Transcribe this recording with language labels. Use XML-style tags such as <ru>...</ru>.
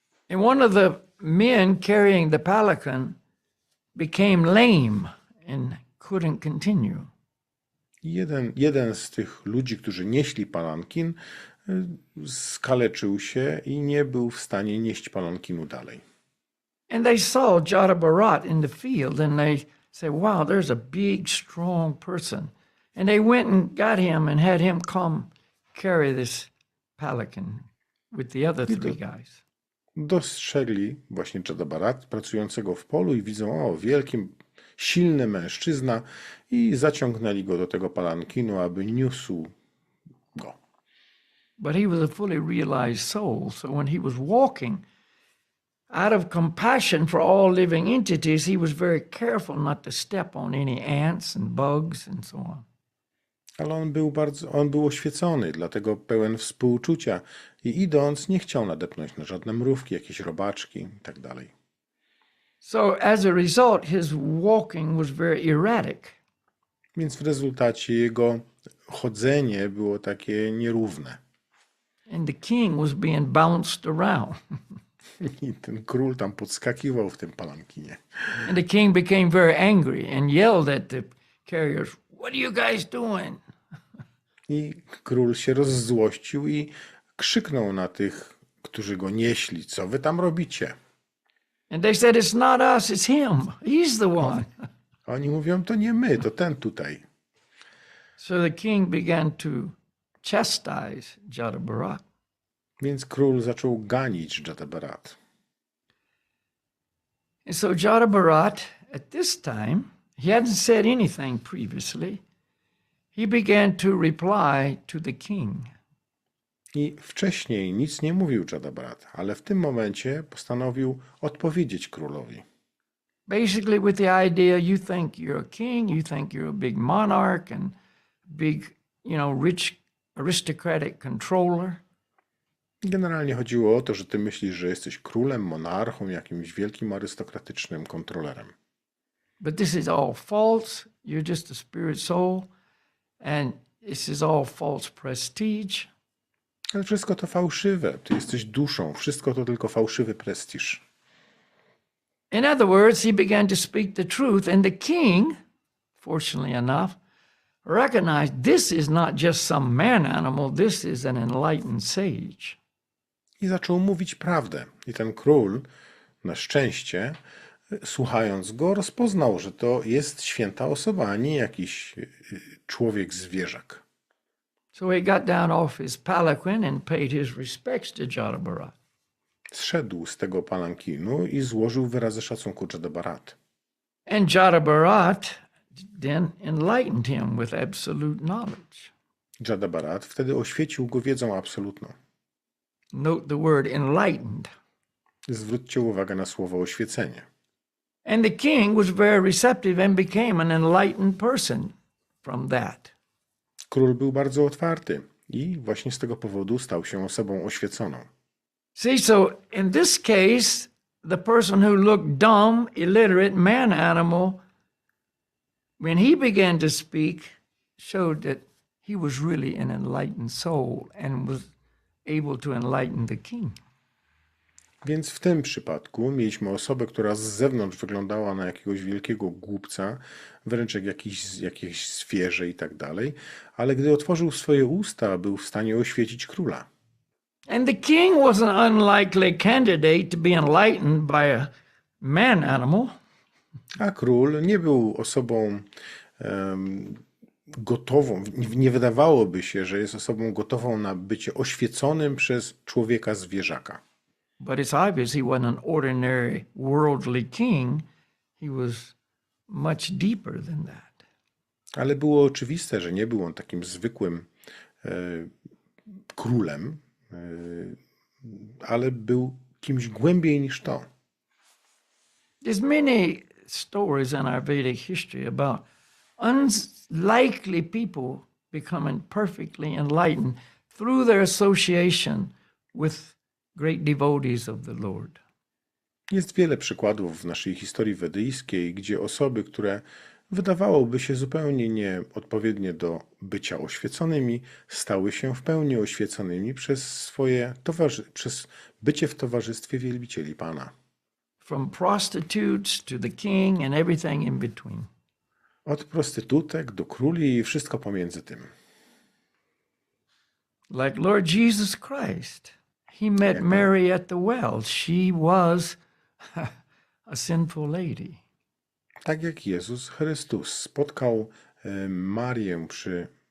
<en>And one of the men carrying the palanquin became lame and couldn't continue.</en> <pl>Jeden z tych ludzi, którzy nieśli palankin, skaleczył się i nie był w stanie nieść palankinu dalej.</pl> <en>And they saw Jadabarat in the field and they said, wow, there's a big, strong person. And they went and got him and had him come carry this palanquin with the other 3 guys.</en> <pl>Dostrzegli właśnie Jadabarat pracującego w polu i widzą, o, wielki, silny mężczyzna i zaciągnęli go do tego palankinu, aby niósł go.</pl> <en>But he was a fully realized soul. So when he was walking, out of compassion for all living entities, he was very careful not to step on any ants and bugs and so on.</en> <pl>Ale on był oświecony, dlatego pełen współczucia i idąc nie chciał nadepnąć na żadne mrówki, jakieś robaczki i tak dalej.</pl> <en>So as a result, his walking was very erratic.</en> <pl>Więc w rezultacie jego chodzenie było takie nierówne.</pl> <en>And the king was being bounced around.</en> <pl>I ten król tam podskakiwał w tym palankinie.</pl> <en>And the king became very angry and yelled at the carriers, what are you guys doing?</en> <pl>I król się rozzłościł i krzyknął na tych, którzy go nieśli, co wy tam robicie?</pl> <en>And they said, it's not us, it's him. He's the one.</en> <pl>A oni mówią, to nie my, to ten tutaj.</pl> <en>So the king began to chastise Jadabarat.</en> <pl>Więc król zaczął ganić Jadabarat.</pl> <en>And so Jadabarat, at this time, he hadn't said anything previously. he began to reply to the king.</en> <pl>I wcześniej nic nie mówił Jadabarat, ale w tym momencie postanowił odpowiedzieć królowi.</pl> <en>Basically with the idea, you think you're a king, you think you're a big monarch and big, rich aristocratic controller.</en> <pl>Generalnie chodziło o to, że ty myślisz, że jesteś królem, monarchą, jakimś wielkim arystokratycznym kontrolerem.</pl> <en>But this is all false. You're just a spirit soul. And this is all false prestige.</en> <pl>Ale wszystko to fałszywe. Ty jesteś duszą. Wszystko to tylko fałszywy prestiż.</pl> <en>In other words, he began to speak the truth, and the king, fortunately enough, recognized this is not just some man animal, this is an enlightened sage.</en> <pl>I zaczął mówić prawdę. I ten król, na szczęście, słuchając go, rozpoznał, że to jest święta osoba, a nie jakiś człowiek zwierzak.</pl> <en>So he got down off his palanquin and paid his respects to Jadabarat.</en> <pl>Zszedł z tego palankinu i złożył wyrazy szacunku Jadabarat.</pl> <en>And Jadabarat then enlightened him with absolute knowledge.</en> <pl>Jadabarat wtedy oświecił go wiedzą absolutną.</pl> <en>Note the word enlightened.</en> <pl>Zwróćcie uwagę na słowo oświecenie.</pl> <en>And the king was very receptive and became an enlightened person from that.</en> <pl>Król był bardzo otwarty i właśnie z tego powodu stał się osobą oświeconą.</pl> <en>See, so in this case, the person who looked dumb, illiterate, man animal, when he began to speak, showed that he was really an enlightened soul and was able to enlighten the king.</en> <pl>Więc w tym przypadku mieliśmy osobę, która z zewnątrz wyglądała na jakiegoś wielkiego głupca, wręcz jak jakieś zwierzę i tak dalej, ale gdy otworzył swoje usta, był w stanie oświecić króla.</pl> <en>And the king was an unlikely candidate to be enlightened by a man animal.</en> <pl>A król nie był osobą gotową, nie wydawałoby się, że jest osobą gotową na bycie oświeconym przez człowieka zwierzaka.</pl> <en>But it's obvious he wasn't an ordinary worldly king. He was much deeper than that.</en> <pl>Ale było oczywiste, że nie był on takim zwykłym królem, ale był kimś głębiej niż to.</pl> <en>There's many stories in our Vedic history about unlikely people becoming perfectly enlightened through their association with great devotees of the Lord.</en> <pl>Jest wiele przykładów w naszej historii wedyjskiej, gdzie osoby, które wydawałoby się zupełnie nieodpowiednie do bycia oświeconymi, stały się w pełni oświeconymi przez przez bycie w towarzystwie wielbicieli Pana.</pl> <en>From prostitutes to the king and everything in between.</en> <pl>Od prostytutek do króli i wszystko pomiędzy tym.</pl> <en>Like Lord Jesus Christ. He met Mary at the well. She was a sinful lady.</en> <pl>Tak jak Jezus Chrystus spotkał Marię przy...</pl>